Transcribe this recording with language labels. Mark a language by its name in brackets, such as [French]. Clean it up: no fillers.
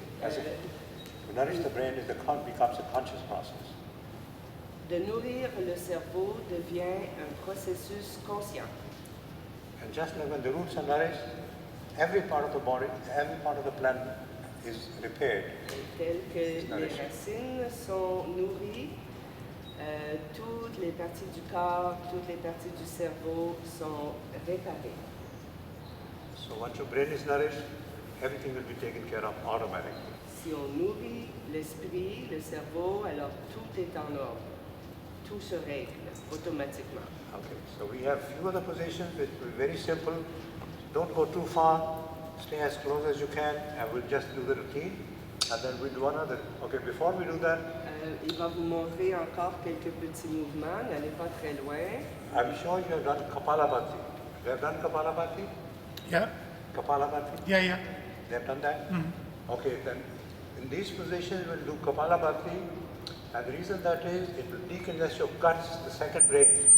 [English] as a, to nourish the brain is becomes a conscious process. [French] De nourrir le cerveau devient un processus conscient. [English] And just like when the roots are nourished, every part of the body, every part of the plant is repaired. [French] Tel que les racines sont nourries, toutes les parties du corps, toutes les parties du cerveau sont réparées. [English] So once your brain is nourished, everything will be taken care of automatically. [French] Si on nourrit l'esprit, le cerveau, alors tout est en ordre. Tout se règle automatiquement. [English] Okay, so we have few other positions which will be very simple. Don't go too far. Stay as close as you can, and we'll just do the routine, and then we'll do another. Okay, before we do that, [French] Il va vous montrer encore quelques petits mouvements, n'allez pas très loin. [English] I'm sure you have done Kapalabhati. You have done Kapalabhati? Yeah, Kapalabhati? yeah. They have done that? Okay, then in these positions we'll do Kapalabhati, and the reason that is it will decongest your guts, the second brain.